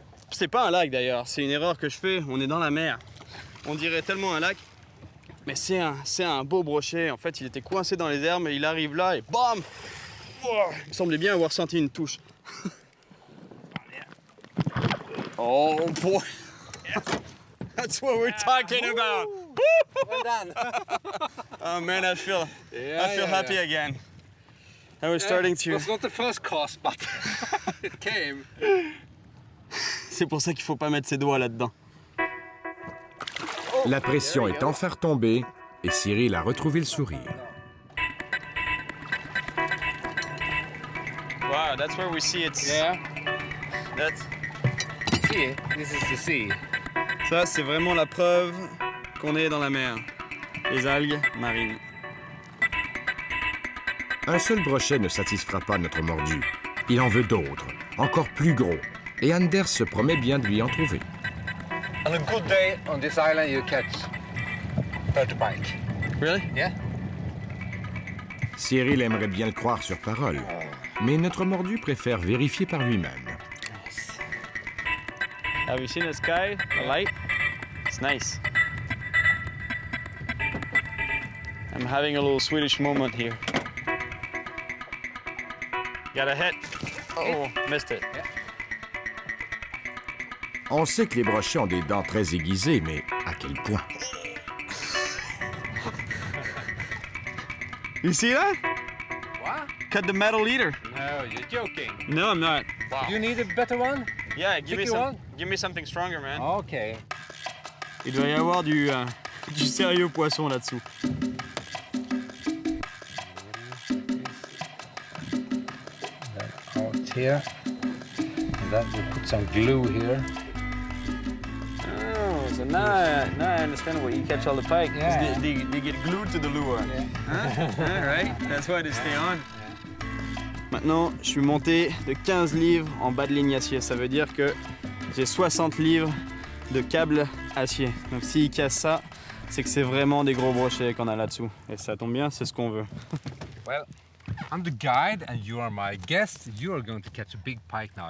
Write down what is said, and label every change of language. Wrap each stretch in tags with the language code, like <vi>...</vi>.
<fr>C'est pas un lac d'ailleurs, c'est une erreur que je fais. On est dans la mer. On dirait tellement un lac. Mais c'est un beau brochet. En fait, il était coincé dans les herbes et il arrive là et bam! Oh, il me semblait bien avoir senti une touche.</fr> <en>Oh boy! That's what we're talking about! Well done. Oh man, I feel happy again. And we're starting to... It was not the first cast, but it came.</en> <fr>C'est pour ça qu'il faut pas mettre ses doigts là-dedans. La pression est enfin retombée et Cyril a retrouvé le sourire.</fr> <en>Wow, that's where we see it's... Yeah. That's... See, this is the sea.</en> <fr>Ça, c'est vraiment la preuve qu'on est dans la mer. Les algues marines. Un seul brochet ne satisfera pas notre mordu. Il en veut d'autres, encore plus gros. Et Anders se promet bien de lui en trouver.</fr> <en>On a good day on this island, you catch 30 pike. Really? Yeah.</en> <fr>Cyril aimerait bien le croire sur parole, mais notre mordu préfère vérifier par lui-même.</fr> <en>Have you seen the sky, the light? It's nice. I'm having a little Swedish moment here. Got a hit. Oh, missed it.</en> <fr>On sait que les brochets ont des dents très aiguisées, mais à quel point?</fr> <en>You see that? What? Cut the metal leader. No, you're joking. No, I'm not. You need a better one? Yeah, give me Sticky one? give me something stronger, man. Okay.</en> <fr>Il doit y avoir du sérieux poisson là-dessous.</fr> <en>Out here. And then we put some glue here. Oh, so now I understand why you catch all the pike. 'Cause Yeah. They get glued to the lure. Huh? All right, that's why they stay on.</en> <fr>Maintenant, je suis monté de 15 livres en bas de ligne acier. Ça veut dire que j'ai 60 livres de câble acier. Donc s'il casse ça, c'est que c'est vraiment des gros brochets qu'on a là-dessous. Et ça tombe bien, c'est ce qu'on veut.</fr> <en>Well, I'm the guide and you are my guest. You are going to catch a big pike now.</en>